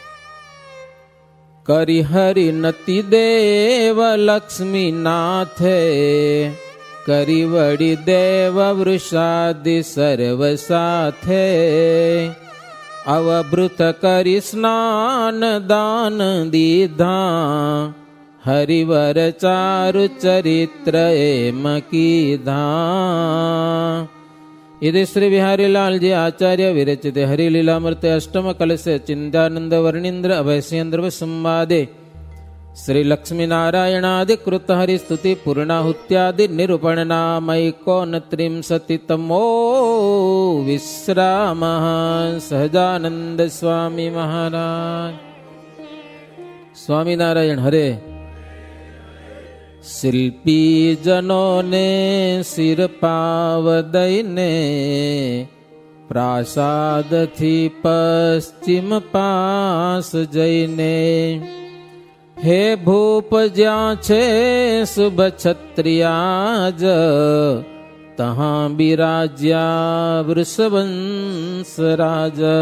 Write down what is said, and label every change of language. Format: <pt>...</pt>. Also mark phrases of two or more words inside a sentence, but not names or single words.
<gu>કરી હરિ નતિ દેવ લક્ષ્મી નાથે, કરી વડી દેવ વૃષાદિ સર્વ સાથે, અવભૃત કરી સ્નાન દાન દીધા, હરિવર ચારુ ચરિત્ર એમ કીધા.</gu> <sa>इति श्री बिहारी लाल जी आचार्य विरचित हरिलीलामृत अष्टम कलशे चिंतानंद वर्णींद्र अभयसेन्द्र संवादे श्री लक्ष्मी नारायणादि कृत हरि स्तुति पूर्णाहुत्यादि निरूपण नामैकोनत्रिंशतितमो विश्राम. सहजानंद स्वामी महाराज. स्वामीनारायण हरे.</sa> <gu>શિલ્પી જનોને શિર પાવ દઈને, પ્રાસાદથી પશ્ચિમ પાસ જઈને, હે ભૂપ જ્યાં છે શુભ ક્ષત્રિયાજ, તહાં બિરાજ્યા વૃષવંશ રાજ.</gu>